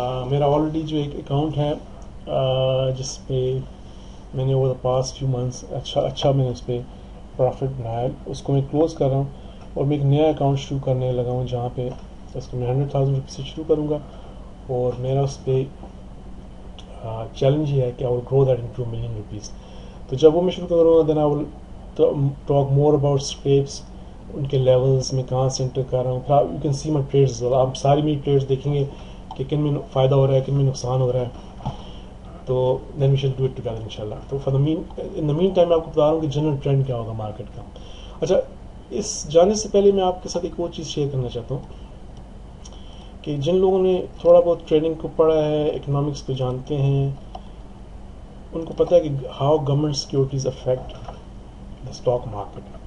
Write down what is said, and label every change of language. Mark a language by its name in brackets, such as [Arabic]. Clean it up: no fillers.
[Urdu] میرا آلریڈی جو ایک اکاؤنٹ ہے جس پہ میں نے [English] over the past few months [Urdu] اچھا میں نے اس پہ پروفٹ بنایا اس کو میں کلوز کر رہا ہوں اور میں ایک نیا اکاؤنٹ شروع کرنے لگا ہوں جہاں پہ اس کو میں 100,000 روپیز سے شروع کروں گا اور میرا اس پہ چیلنج یہ ہے کہ [English] I will grow that into $1 million. [Urdu] تو جب وہ میں شروع کروں گا [English] then I will talk more about scrips [Urdu] ان کے لیولز میں کہاں سے انٹر کر رہا ہوں. [English] you can see my trades [Urdu] آپ ساری میری ٹریڈز دیکھیں گے کہ کن میں فائدہ ہو رہا ہے کن میں نقصان ہو رہا ہے. [English] تو then we shall do it together انشاءاللہ. [Urdu] تو [English] for in the meantime [Urdu] میں آپ کو بتا رہا ہوں کہ جنرل ٹرینڈ کیا ہوگا مارکیٹ کا. اچھا اس جانے سے پہلے میں آپ کے ساتھ ایک اور چیز شیئر کرنا چاہتا ہوں کہ جن لوگوں نے تھوڑا بہت ٹریڈنگ کو پڑھا ہے، اکنامکس کو جانتے ہیں، ان کو پتہ ہے کہ [English] How government securities affect the stock market.